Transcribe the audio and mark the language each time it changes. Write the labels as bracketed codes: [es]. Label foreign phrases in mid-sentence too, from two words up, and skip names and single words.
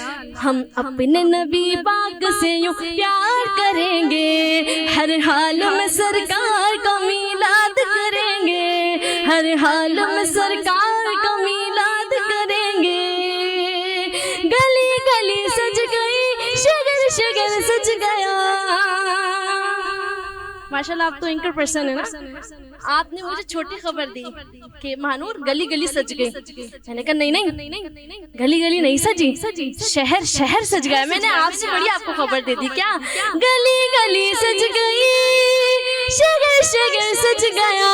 [ur] ہم اپنے نبی پاک سے یوں پیار کریں گے، ہر حال میں سرکار کا میلاد کریں گے، ہر حال میں سرکار کا میلاد کریں گے. گلی گلی سج گئی، شگر شگر سج گیا. ماشاءاللہ آپ تو [en] anchor person [ur] ہے نا. آپ نے مجھے چھوٹی خبر دی کہ مہانور گلی گلی سج گئی. میں نے کہا نہیں گلی گلی نہیں سجی، شہر شہر سج گیا. میں نے آپ سے بڑی آپ کو خبر دے دی. کیا گلی گلی سج گئی، شہر شہر سج گیا.